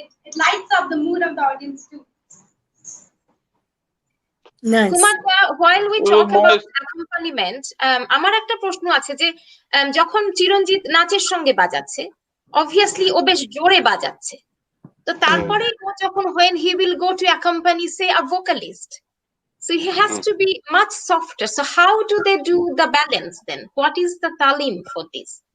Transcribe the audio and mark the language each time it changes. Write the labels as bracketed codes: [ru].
[en] It lights up the mood of the audience too. Nice. Kumar, while we talk about accompaniment, [bn] আমার একটা প্রশ্ন আছে যে যখন চিরঞ্জিত নাচের সঙ্গে বাজাচ্ছে, obviously ও বেশ জোরে বাজাচ্ছে, তো তারপরে যখন [en] when he will go to accompany say a vocalist, so he has to be much softer. So how do they do the balance then? What is the talim for this?